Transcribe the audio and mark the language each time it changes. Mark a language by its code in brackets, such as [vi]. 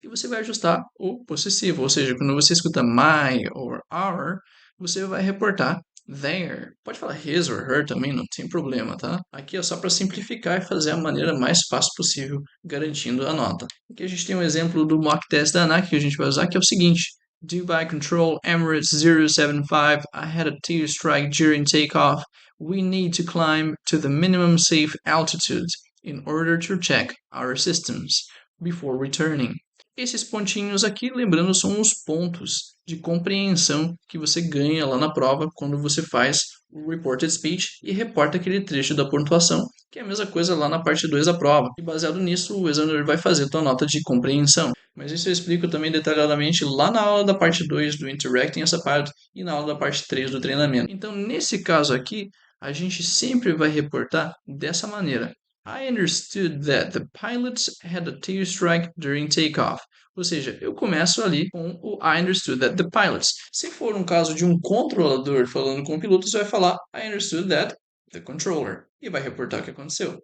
[pt] E você vai ajustar o possessivo, ou seja, quando você escuta my or our, você vai reportar their. Pode falar his or her também, não tem problema, tá? Aqui é só para simplificar e fazer a maneira mais fácil possível, garantindo a nota. Aqui a gente tem um exemplo do mock test da ANAC que a gente vai usar, que é o seguinte. [en] Dubai Control Emirates 075, I had a tail strike during takeoff. We need to climb to the minimum safe altitude in order to check our systems before returning. [pt] Esses pontinhos aqui, lembrando, são os pontos de compreensão que você ganha lá na prova quando você faz o reported speech e reporta aquele trecho da pontuação, que é a mesma coisa lá na parte 2 da prova. E baseado nisso, o examinador vai fazer a tua nota de compreensão. Mas isso eu explico também detalhadamente lá na aula da parte 2 do Interacting essa parte e na aula da parte 3 do treinamento. Então, nesse caso aqui, a gente sempre vai reportar dessa maneira. [en] I understood that the pilots had a tail strike during takeoff. [pt] Ou seja, eu começo ali com o [en] I understood that the pilots. [pt] Se for um caso de um controlador falando com o piloto, você vai falar [en] I understood that the controller. [pt] E vai reportar o que aconteceu.